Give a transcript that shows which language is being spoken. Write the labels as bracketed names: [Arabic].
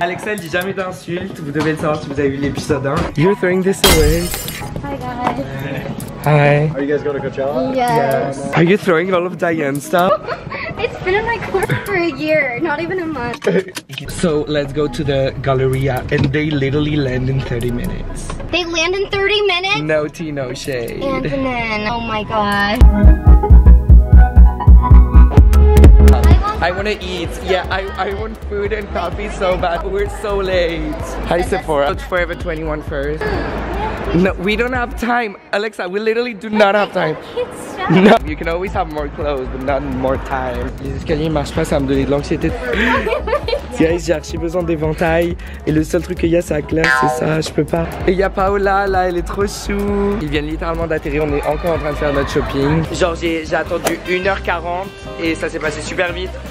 [French] Alexa, elle dit jamais d'insultes. Vous devez le savoir si vous avez vu l'épisode 1. [English] You're throwing this away. Hi guys. Hi. Are you guys going to Coachella? Yes. Are you throwing all of Diane's stuff? It's been in my car for a year, not even a month. So let's go to the Galleria and they literally land in 30 minutes. They land in 30 minutes? No tea, no shade. Antonin, oh my god. I want to eat. Yeah, I want food and coffee so bad. We're so late. Hi Sephora. Forever 21 first. No, we don't have time. Alexa, we literally do not have time. No, you can always have more clothes, but not more time. [French] Les escaliers marchent pas, ça va me donner de l'anxiété. Guys, j'ai archi besoin d'éventail. Et le seul truc qu'il y a, c'est la glace, c'est ça, je peux pas. Et il y a Paola, là, elle est trop chou. Ils viennent littéralement d'atterrir, on est encore en train de faire notre shopping. Genre, j'ai attendu 1h40 et ça s'est passé super vite.